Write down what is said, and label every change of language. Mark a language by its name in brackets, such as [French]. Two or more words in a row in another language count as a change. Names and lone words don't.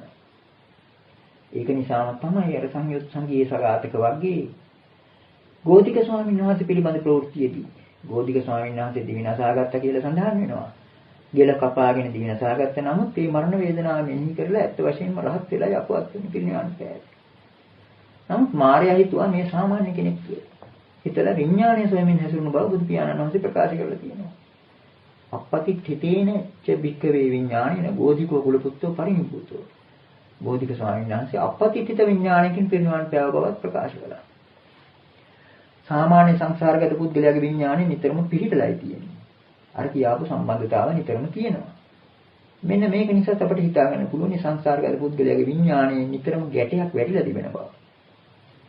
[Sinhala] ඒක නිසාම තමයි අර සංයුත් සංගීය සගතක වර්ගයේ ගෝධික ස්වාමීන් වහන්සේ පිළිබඳ ප්‍රවෘත්තියේදී ගෝධික ස්වාමීන් වහන්සේ දිවිනසාගත්ත කියලා සඳහන් වෙනවා. ගෙල කපාගෙන දිවිනසාගත්ත නමුත් මේ මරණ වේදනාව මෙනෙහි කරලා ඇත්ත වශයෙන්ම රහත් වෙලා යපුවත් වෙන පිළිණියන් පෑයි. නමුත් මාර්යා හිතුවා මේ සාමාන්‍ය කෙනෙක් කියලා. හිතලා විඥානය සොයමින් හැසිරුණු බව බුදු පියාණන් වහන්සේ ප්‍රකාශ කරලා තියෙනවා. [Pali] අපපතිඨිතේන ච භික්ඛවේ විඥානේන ගෝධිකෝ කුලපුත්තෝ පරිනිබ්බුතෝ. [Sinhala] ගෝධික ස්වාමීන් වහන්සේ අපපතිඨිත විඥානකින් පිරිනිවන් පෑව බවත් ප්‍රකාශ කළා. සාමාන්‍ය සංසාරගත පුද්ගලයාගේ විඥානය නිතරම පිළිහිටලයි තියෙන්නේ. අර කියාපු සම්බන්ධතාව නිතරම තියෙනවා. මෙන්න මේක නිසා අපිට හිතා ගන්න පුළුවන් සංසාරගත පුද්ගලයාගේ විඥානයේ නිතරම ගැටයක් වැඩිලා තිබෙන බව.